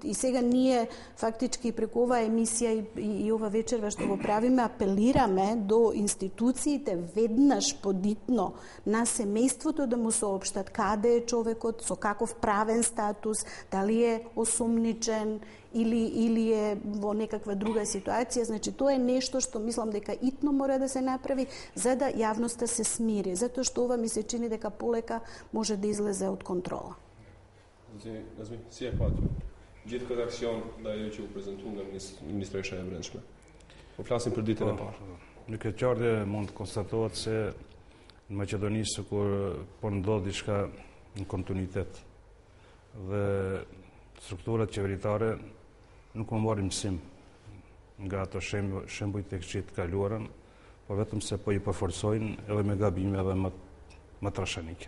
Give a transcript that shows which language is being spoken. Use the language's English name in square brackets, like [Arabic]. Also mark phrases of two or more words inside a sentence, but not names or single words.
[Macedonian] И сега ние фактички преку оваа емисија и ова вечерва што го правиме, апелираме до институциите веднаш подитно на семејството да му соопштат каде е човекот, со каков правен статус, дали е осомничен или е во некаква друга ситуација. Значи, тоа е нешто што мислам дека итно мора да се направи за да јавноста се смири, затоа што ова ми се чини дека полека може да излезе од контрола. [Albanian] Si e pati gjithë këtë aksion dhe ajo që u prezentuar nga Ministresha e Brendshme. Po flasim për ditën e parë. Në këtë çardhje mund të konstatohet se në Maqedoni sikur po ndodh diçka në kontinuitet dhe strukturat qeveritare nuk më marrin mësim nga ato shembuj të këqij të kaluarën, por vetëm se po i përforcojnë edhe me gabime edhe më trashanike.